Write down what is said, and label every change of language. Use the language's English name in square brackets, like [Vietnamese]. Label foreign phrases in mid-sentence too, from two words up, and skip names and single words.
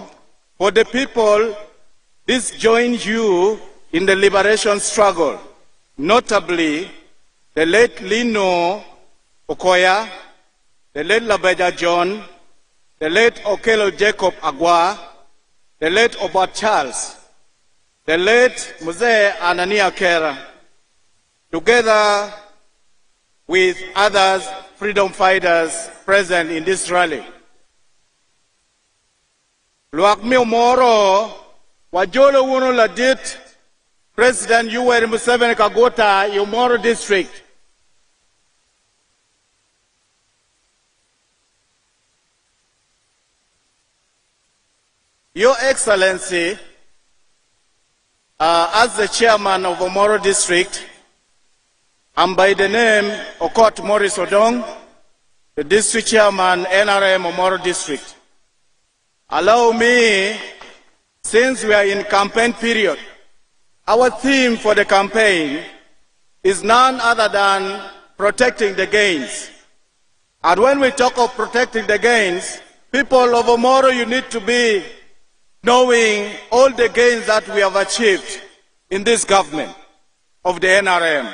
[English] For the people, this joins you in the liberation struggle, notably the late Lino Okoya, the late Labeja John, the late Okelo Jacob Agwa, the late Obot Charles, the late Muse Anania Kera, together with others freedom fighters present in this rally. [Acoli] Luakmi Omoro, wajolo wuno ladit, President Yoweri Museveni Kagota, Omoro district. [English] Your Excellency, as the chairman of Omoro district, and by the name Okot Morris Odong, the district chairman, NRM Omoro district, allow me, since we are in campaign period, our theme for the campaign is none other than protecting the gains. And when we talk of protecting the gains, people of Omoro, you need to be knowing all the gains that we have achieved in this government of the NRM.